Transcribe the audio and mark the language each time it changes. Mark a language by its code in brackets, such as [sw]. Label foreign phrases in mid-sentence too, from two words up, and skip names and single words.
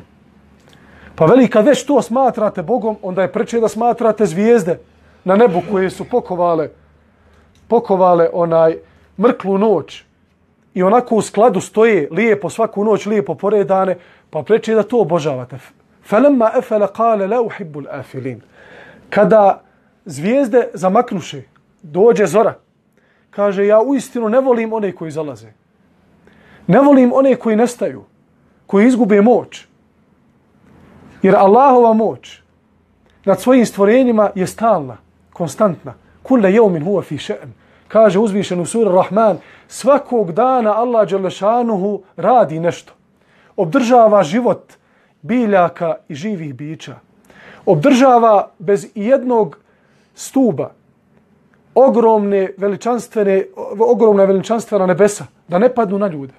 [bs] Pa veli, kad već to smatrate Bogom, onda je preče da smatrate zvijezde na nebu koje su pokovale onaj mrklu noć i onako u skladu stoje lijepo svaku noć, lijepo poredane, pa preče da to obožavate. [ar] فلما أفل قال لا أحب الآفلين. [bs] Kada zvijezde zamaknuše, dođe zora, kaže, ja uistinu ne volim one koji zalaze. Ne volim one koji nestaju, koji izgube moć. Jer Allahova moć nad svojim stvorenjima je stalna, konstantna. [ar] كل يوم هو في شأن. [bs] Kaže uzvišen u suri Rahman, svakog dana Allah dželešanuhu radi nešto. Obdržava život biljaka i živih bića. Obdržava bez jednog stuba ogromna veličanstvena nebesa, da ne padnu na ljude.